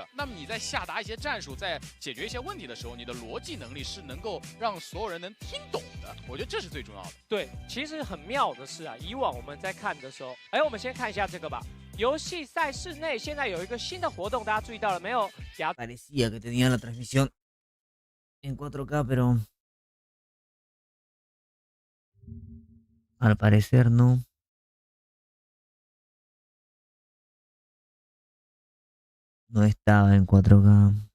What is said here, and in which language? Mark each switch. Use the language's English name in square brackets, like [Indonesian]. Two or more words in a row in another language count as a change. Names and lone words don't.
[Chinese] 那么你在下达一些战术，在解决一些问题的时候，你的逻辑能力是能够让所有人能听懂的。我觉得这是最重要的。对，其实很妙的是啊，以往我们在看的时候，我们先看一下这个吧。游戏赛事内现在有一个新的活动，大家注意到了没有？ [Spanish] Parecía que tenía la transmisión en 4K, pero al parecer no. No estaba en 4K.